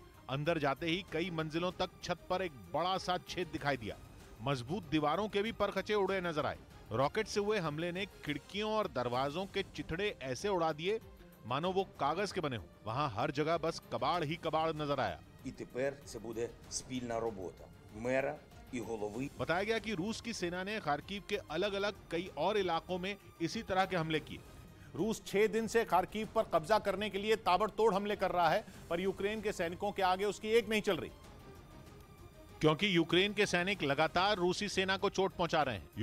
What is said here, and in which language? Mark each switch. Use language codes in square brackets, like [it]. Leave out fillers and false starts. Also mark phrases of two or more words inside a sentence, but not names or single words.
[hi] अंदर जाते ही कई मंजिलों तक छत पर एक बड़ा सा छेद दिखाई दिया। मजबूत दीवारों के भी परखचे उड़े नजर आए। रॉकेट से हुए हमले ने खिड़कियों और दरवाजों के चिथड़े ऐसे उड़ा दिए मानो वो कागज के बने हो। वहां हर जगह बस कबाड़ ही कबाड़ नजर आया। [uk] І тепер це буде спільна робота мера і голови. [hi] बताया गया कि रूस की सेना ने खार्किव के अलग अलग कई और इलाकों में इसी तरह के हमले किए। रूस 6 दिन से खार्किव पर कब्जा करने के लिए ताबड़तोड़ हमले कर रहा है, पर यूक्रेन के सैनिकों के आगे उसकी एक नहीं चल रही, क्योंकि यूक्रेन के सैनिक लगातार रूसी सेना को चोट पहुंचा रहे हैं।